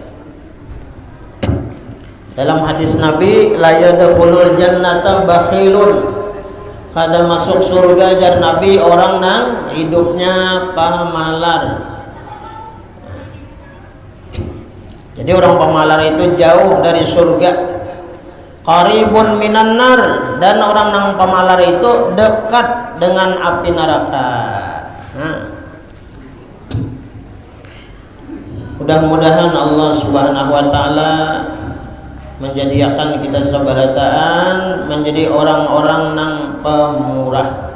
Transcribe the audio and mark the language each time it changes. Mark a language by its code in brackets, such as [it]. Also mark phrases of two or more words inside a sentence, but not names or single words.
[bjn] Dalam hadis Nabi, [ar] لا يدخل الجنة بخيل, [bjn] kada masuk surga jar Nabi orang yang hidupnya pemalar. [id] Jadi orang pemalar itu jauh dari surga. [ar] قريب من النار, [id] dan orang yang pemalar itu dekat dengan api neraka. Nah, mudah-mudahan Allah Subhanahu wa taala menjadikan kita sabarataan menjadi orang-orang yang pemurah.